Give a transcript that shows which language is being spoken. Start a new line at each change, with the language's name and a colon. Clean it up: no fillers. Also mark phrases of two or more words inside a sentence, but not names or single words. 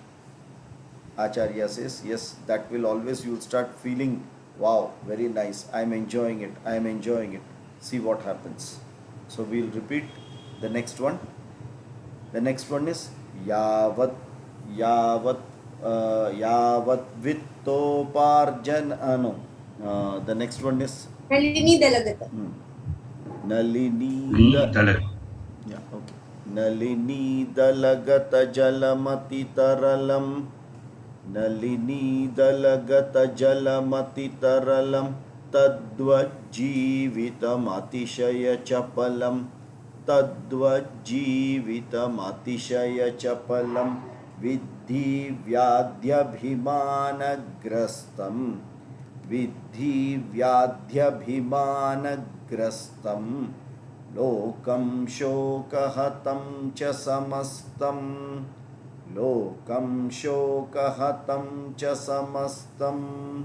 English: Acharya says, yes, that will always, you will start feeling, wow, very nice, I am enjoying it, I am enjoying it. See what happens. So we will repeat the next one. The next one is
Sanskrit: यावत् वित्तोपार्जन.
English: The next one is
Sanskrit: नलिनी दलगत. Nalini Dalag.
English: Yeah, okay.
Sanskrit: नलिनी दलगत जलमति तरलम्. नलिनी दलगत जलमति तरलम्. तद्वजीवितम् अतिशय चपलम्. तद्वजीवितम् अतिशय चपलम्. विधि व्याध्यभिमानग्रस्तम्. विधि व्याध्यभिमानग्रस्तम्. लोकं शोकहतं च समस्तम्. लोकं शोकहतं च समस्तम्.